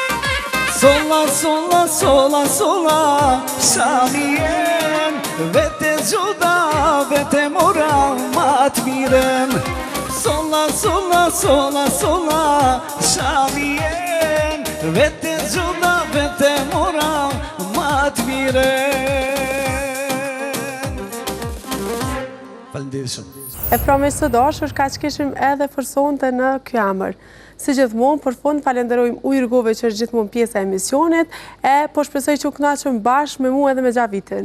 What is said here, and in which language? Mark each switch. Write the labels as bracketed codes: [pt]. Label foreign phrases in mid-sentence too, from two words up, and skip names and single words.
[sq] Sola, sola, sola, sola, sa mi jem, vete gjudave të mora ma të miren. Sola, sola, sola, sola, shavien, vete gjudave të mora ma të miren. Faleminderit shumë. E pra me së dashur, ka që kishim edhe për sonte në kjo emër. Si gjithmonë, për fund, falenderojmë Ujrgove që është gjithmonë pjesë e emisionit, e po shpresoj që u kënaqëm bashkë me mu edhe me Xhavitin.